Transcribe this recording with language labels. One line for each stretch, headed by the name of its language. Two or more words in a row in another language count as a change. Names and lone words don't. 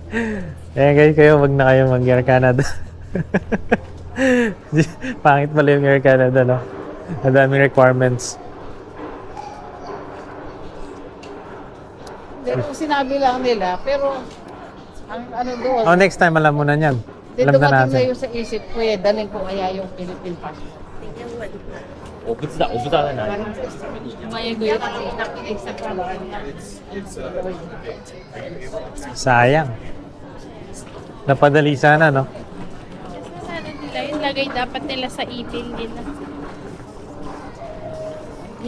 Filipino: Ayan guys, kayo wag na kayo mag-Air Canada. Pangit pala yung Air Canada, no? Ang daming requirements. Hindi, kung sinabi lang nila, pero ang ano doon, Oh, next time alam mo na yan. dito Alam na dumating na natin. yung sa isip ko eh, dalhin ko kaya yung Philippine passport.
Chinese: 我不知道在哪里。
Filipino: Sayang. Napadali sana, no? Kasi sana nila, yung lagay dapat nila sa email nila.